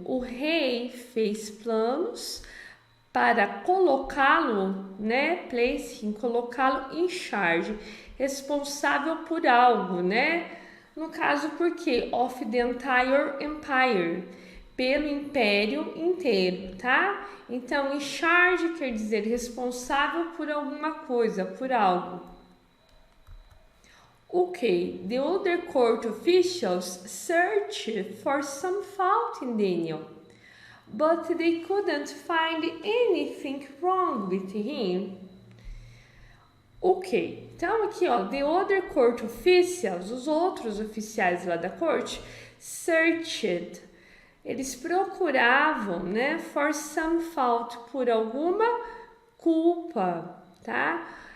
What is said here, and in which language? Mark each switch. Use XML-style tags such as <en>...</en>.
<pt>O rei fez planos para colocá-lo, né,</pt> <en>place him,</en> <pt>colocá-lo</pt> <en>in charge,</en> <pt>responsável por algo, né? No caso, por quê?</pt> <en>Of the entire empire,</en> <pt>pelo império inteiro, tá? Então, in charge quer dizer responsável por alguma coisa, por algo.</pt> <en>Okay, the other court officials searched for some fault in Daniel, but they couldn't find anything wrong with him.</en> <pt>Ok, então aqui ó,</pt> <en>the other court officials,</en> <pt>os outros oficiais lá da corte,</pt> <en>searched,</en> <pt>eles procuravam, né,</pt> <en>for some fault,</en> <pt>por alguma culpa, tá?</pt>